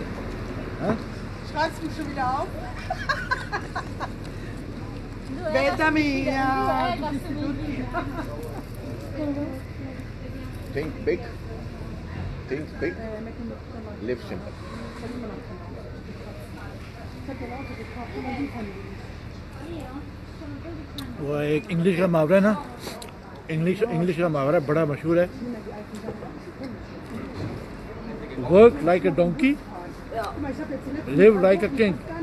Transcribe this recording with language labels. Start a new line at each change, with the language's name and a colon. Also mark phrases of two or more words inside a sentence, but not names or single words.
Hindi: हाँ?
German: Schreibst du mich schon wieder auf? Benjamin, ja.
English: Think big, live simple.
Hindi: वो एक इंग्लिश का मुहावरा है ना, इंग्लिश का मुहावरा बड़ा मशहूर है,
English: work like a donkey live like a king.